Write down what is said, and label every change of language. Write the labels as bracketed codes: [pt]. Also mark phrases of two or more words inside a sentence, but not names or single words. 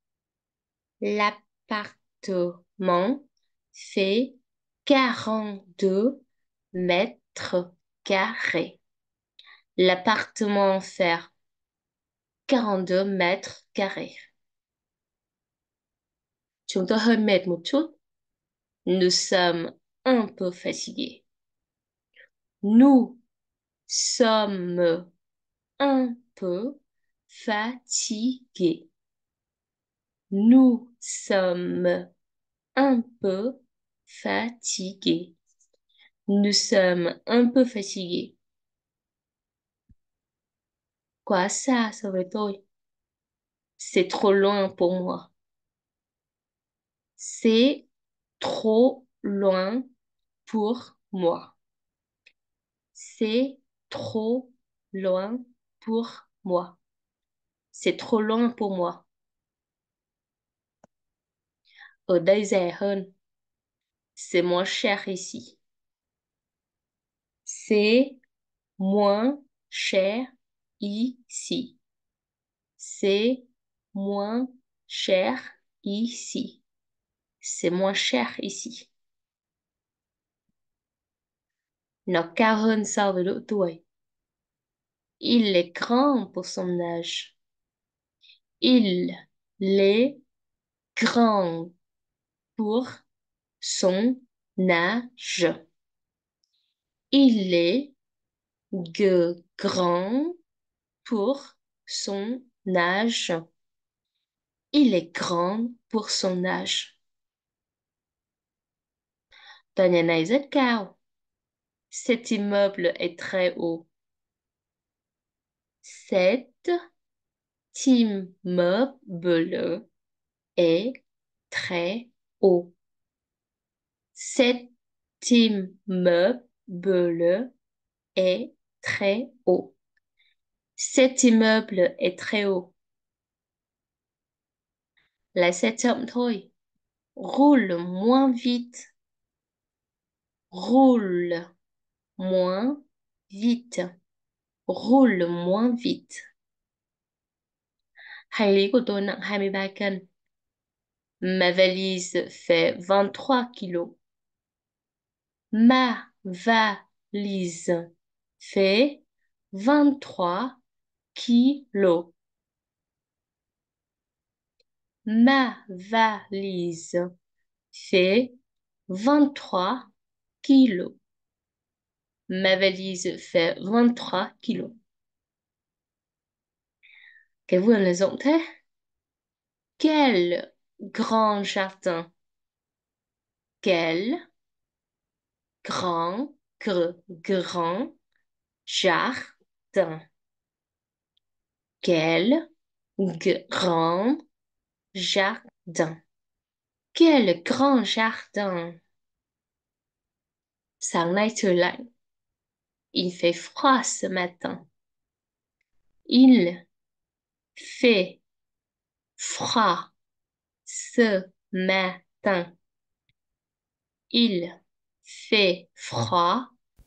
[fr] L'appartement fait 42 mètres carrés. L'appartement fait 42 mètres carrés. [vi] Chúng tôi hơi mệt một chút. [fr] Nous sommes un peu fatigués. Nous sommes un peu fatigués. Nous sommes un peu fatigués. Nous sommes un peu fatigués. [vi] Quá xa so với tôi. [fr] C'est trop loin pour moi. C'est trop loin pour moi. C'est trop loin pour moi. C'est trop loin pour moi. [vi] Ở đây rẻ hơn. [fr] C'est moins cher ici. C'est moins cher ici. C'est moins cher ici. C'est moins cher ici. [vi] Nó cao hơn so với độ tuổi. [fr] Il est grand pour son âge. Il est grand pour son âge. Il est grand pour son âge. Il est grand pour son âge. [vi] Tòa nhà này rất cao. [fr] Cet immeuble est très haut. Cet immeuble est très haut. Cet immeuble est très haut. Cet immeuble est très haut. [vi] Lái xe chậm thôi. [fr] Roule moins vite. Roule moins vite. Roule moins vite. [vi] Hành lý của tôi nặng 23 cân. [fr] Ma valise fait 23 kilos. Ma valise fait 23 kilos. Ma valise fait 23 kilos. Ma valise fait 23 kilos. [vi] Cái vườn là rộng thế. [fr] Quel grand jardin. Quel grand, grand jardin. Quel grand jardin. Quel grand jardin. [vi] Sáng nay trời lạnh. [fr] Il fait froid ce matin. Il fait froid ce matin. Il fait froid